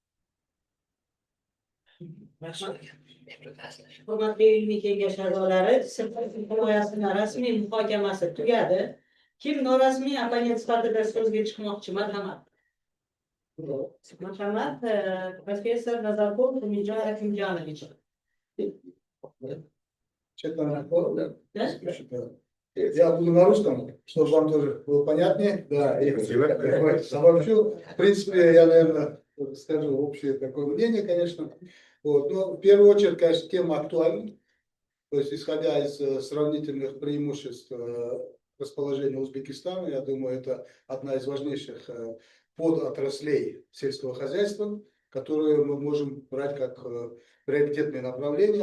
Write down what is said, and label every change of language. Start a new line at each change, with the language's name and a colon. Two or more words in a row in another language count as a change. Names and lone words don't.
Uzbek: Hurmatli ilmiy kengash a'zolari, dissertatsiya himoyasining rasmiy muhokamasi tugadi. Kim norasmiy opponent sifatida so'zga chiqmoqchi? Marhamat. Marhamat, professor Nazarxon Umidjon Akimjonovich.
Russian: Я буду на русском, чтобы вам тоже было понятнее. Да, я обобщу. В принципе, я, наверное, скажу общее такое мнение, конечно. Вот. Но в первую очередь, конечно, тема актуальна. То есть, исходя из сравнительных преимуществ расположения Узбекистана, я думаю, это одна из важнейших подотраслей сельского хозяйства, которую мы можем брать как приоритетные направления.